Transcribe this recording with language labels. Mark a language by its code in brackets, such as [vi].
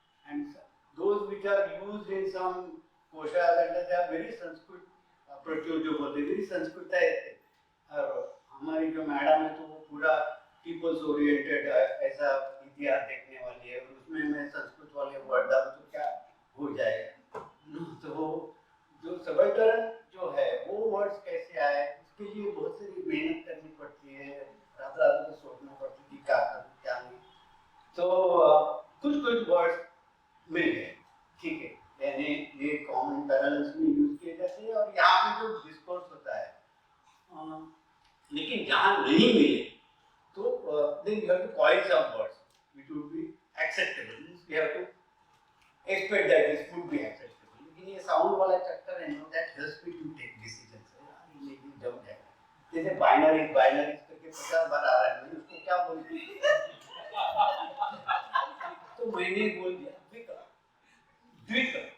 [en] And those which are used in some koshas and they are very Sanskrit [hi] प्रत्युर जो बोलते हैं, [en] very Sanskrit है. [hi] और हमारी जो मैडम है तो वो पूरा पीपल्स ओरिएंटेड ऐसा इतिहास देखने वाली है, और उसमें मैं संस्कृत वाले वर्ड डालूं तो क्या हो जाएगा. तो वो जो सबलकरण जो है वो वर्ड्स कैसे आए उसके लिए बहुत सारी मेहनत करनी पड़ती है, रात रात में सोचना पड़ती है कि क्या करूं क्या नहीं. तो कुछ वर्ड्स मिल गए, ठीक है, यानी ये कॉमन पैरेलल्स में यूज किए जाते हैं और यहाँ पे जो डिस्कोर्स होता है. लेकिन जहाँ नहीं मिले तो [en] then you have to coin some words which would be acceptable. We have to expect that this would be acceptable. [hi] लेकिन ये साउंड वाला चक्कर है, [en] that helps me to take decisions. [hi] यार ये जम जाएगा. जैसे बाइनरी करके 50 बार आ रहा है, मैं उसको क्या बोलूँ? तो मैंने बोल दिया द्विक.